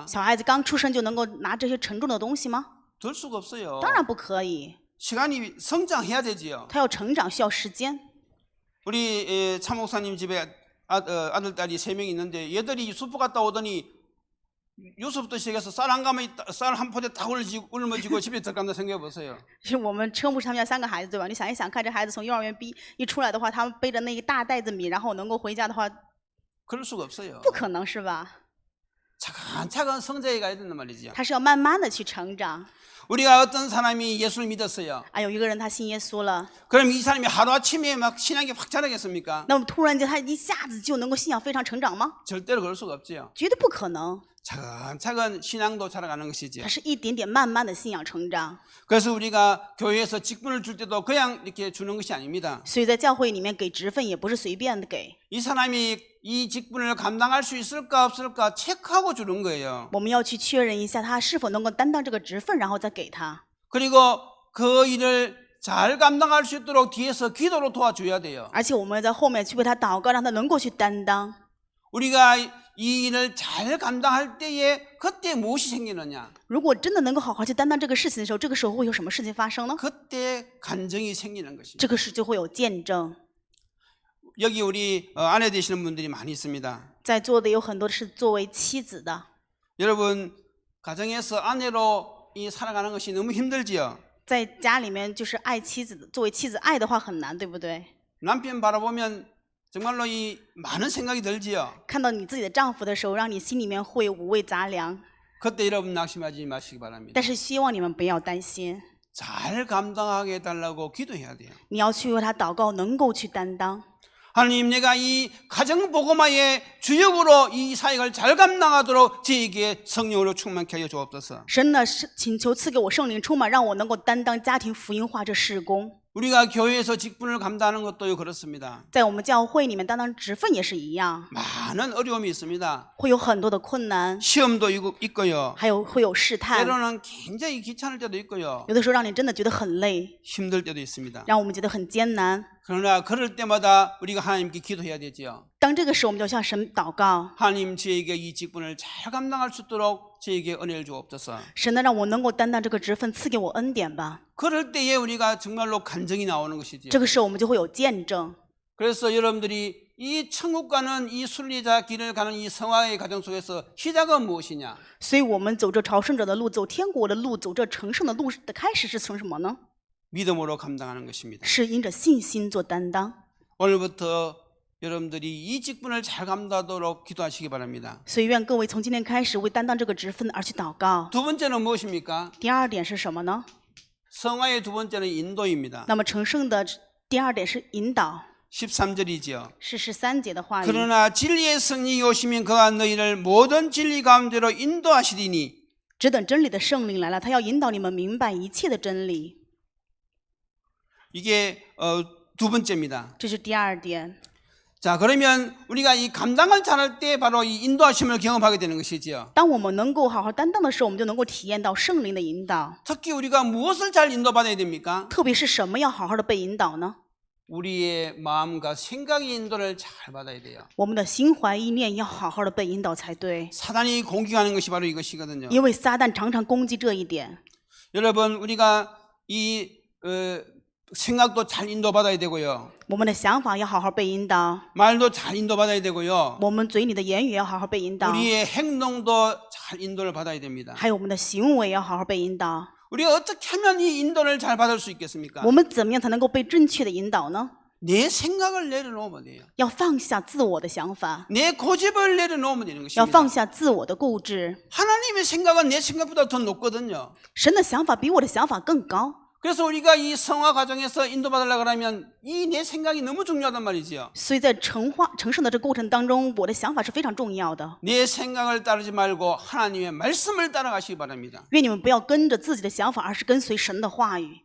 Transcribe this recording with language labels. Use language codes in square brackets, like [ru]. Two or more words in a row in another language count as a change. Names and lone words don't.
[zh] 小孩子刚出生就能够拿这些沉重的东西吗？ [ko] 들 수가 없어요. [zh] 当然不可以， [ko] 시간이 성장해야 되지요. [zh] 他要成长需要时间。 [ko] 우리 차 목사님 집에 아들 딸이 3명 있는데 얘들이 슈퍼 갔다 오더니 요서부터 시작해서 쌀 한 가마니 쌀 한 포대 다 울머지고 집에 들어간다 생각해 보세요. [zh] 是我们车牧师他们家3个孩子对吧？你想一想看，这孩子从幼儿园一出来的话，他们背着那一大袋子米，然后能够回家的话， [ko] 그럴 수가 없어요. [zh] 不可能是吧？ [ko] 차근차근 성장해 가야 된단 말이죠. [zh] 他是要慢慢的去成长。 [ko] 우리가 어떤 사람이 예수를 믿었어요. [zh] 啊，有一个人他信耶稣了， [ko] 그럼 이 사람이 하루아침에 막 신앙이 확 자라겠습니까? [zh] 那么突然间他一下子就能够信仰非常成长吗？ [ko] 절대로 그럴 수가 없지요. [zh] 绝对不可能， [ko] 차근차근 신앙도 자라가는 것이지요. [zh] 他是一点点慢慢的信仰成长。 [ko] 그래서 우리가 교회에서 직분을 줄 때도 그냥 이렇게 주는 것이 아닙니다. [zh] 所以在教会里面给职分也不是随便的给， [ko] 이 사람이 이 직분을 감당할 수 있을까 없을까 체크하고 주는 거예요. [zh] 我们要去确认一下他是否能够担当这个职分，然后再给他。 [ko] 그리고 그 일을 잘 감당할 수 있도록 뒤에서 기도로 도와줘야 돼요. [zh] 而且我们在后面去为他祷告，让他能够去担当。 [ko] 우리가 이 일을 잘 감당할 때에 그때 무엇이 생기느냐? [zh] 如果真的能够好好去担当这个事情的时候，这个时候会有什么事情发生呢？ [ko] 그때 간증이 생기는 것입니다. [zh] 这个事就会有见证。 [ko] 여기 우리 아내 되시는 분들이 많이 있습니다. [zh] 在座的有很多是作为妻子的， [ko] 여러분 가정에서 아내로 이 살아가는 것이 너무 힘들지요. [zh] 在家里面就是爱妻子的，作为妻子爱的话很难，对不对？ [ko] 남편 바라보면 정말로 이 많은 생각이 들지요. [zh] 看到你自己的丈夫的时候，让你心里面会有五味杂粮。 [ko] 그때 여러분 낙심하지 마시기 바랍니다. [zh] 但是希望你们不要担心， [ko] 잘 감당하게 해달라고 기도해야 돼요. [zh] 你要去为他祷告，能够去担当。 [ko] 하나님, 내가 이 가정복음화의 주역으로 이 사역을 잘 감당하도록 저에게 성령으로 충만케 하여 주옵소서. [zh] 神呢是请求赐给我圣灵充满，让我能够担当家庭福音化这事工。 [ko] 우리가 교회에서 직분을 감당하는 것도 그렇습니다. [zh] 在我们教会里面担当职分也是一样， [ko] 많은 어려움이 있습니다. [zh] 会有很多的困难， [ko] 시험도 있고요. [zh] 还有会有试探， [ko] 때로는 굉장히 귀찮을 때도 있고요. [zh] 有的时候让你真的觉得很累， [ko] 힘들 때도 있습니다. [zh] 让我们觉得很艰难。 [ko] 그러나 그럴 때마다 우리가 하나님께 기도해야 되지요. [zh] 当这个时候，我们就向神祷告， [ko] 하나님, 저에게 이 직분을 잘 감당할 수 있도록 저에게 은혜를 주옵소서. [zh] 神呢让我能够担当这个职分，赐给我恩典吧。 [ko] 그럴 때에 우리가 정말로 간증이 나오는 것이지요. [zh] 这个时候我们就会有见证。 [ko] 그래서 여러분들이 이 천국 가는 이 순리자 길을 가는 이 성화의 과정 속에서 시작은 무엇이냐? [zh] 所以我们走这朝圣者的路，走天国的路，走这成圣的路的开始是从什么呢？ [ko] 믿음으로 감당하는 것입니다. [zh] 是因着信心做担当。 [ko] 오늘부터 여러분들이 이 직분을 잘 감당하도록 기도하시기 바랍니다. [zh] 所以愿各位从今天开始为担当这个职分而去祷告。 [ko] 두 번째는 무엇입니까? [zh] 第二点是什么呢？ [ko] 성화의 두 번째는 인도입니다. [zh] 那么成圣的第二点是引导， [ko] 13절이지요. [zh] 是13节的话语。 [ko] 그러나 진리의 성령이 오시면 그가 너희를 모든 진리 가운데로 인도하시리니 [zh] 只等真理的圣灵来了，他要引导你们明白一切的真理。 [ko] 이게 두 번째입니다. [zh] 这是第二点。 [ko] 자, 그러면 우리가 이 감당을 잘할 때 바로 이 인도하심을 경험하게 되는 것이지요. [zh] 当我们能够好好担当的时候，我们就能够体验到圣灵的引导。 [ko] 특히 우리가 무엇을 잘 인도받아야 됩니까? [zh] 特别是什么要好好的被引导呢？ [ko] 우리의 마음과 생각의 인도를 잘 받아야 돼요. [zh] 我们的心怀意念要好好的被引导才对， [ko] 사단이 공격하는 것이 바로 이것이거든요. [zh] 因为撒旦常常攻击这一点。 [ko] 여러분, 우리가 이 생각도 잘 인도받아야 되고요. [zh] 我们的想法要好好被引导， [ko] 말도 잘 인도받아야 되고요. [zh] 我们嘴里的言语要好好被引导， [ko] 우리의 행동도 잘 인도를 받아야 됩니다. [zh] 还有我们的行为要好好被引导。 [ko] 우리가 어떻게 하면 이 인도를 잘 받을 수 있겠습니까? [zh] 我们怎么样才能够被正确的引导呢？ [ko] 내 생각을 내려놓으면 돼요. [zh] 要放下自我的想法， [ko] 내 고집을 내려놓으면 되는 [zh] 要 [ko] 것입니다. [zh] 放下自我的固执。 [ko] 하나님의 생각은 내 생각보다 더 높거든요. [zh] 神的想法比我的想法更高， [ko] 그래서 우리가 이 성화 과정에서 인도받으려고 하면 이 내 생각이 너무 중요하단 말이지요. [zh] 所以在成圣的这个过程当中，我的想法是非常重要的。 [ko] 내 생각을 따르지 말고 하나님의 말씀을 따라가시기 바랍니다. [zh] 愿你们不要跟着自己的想法，而是跟随神的话语。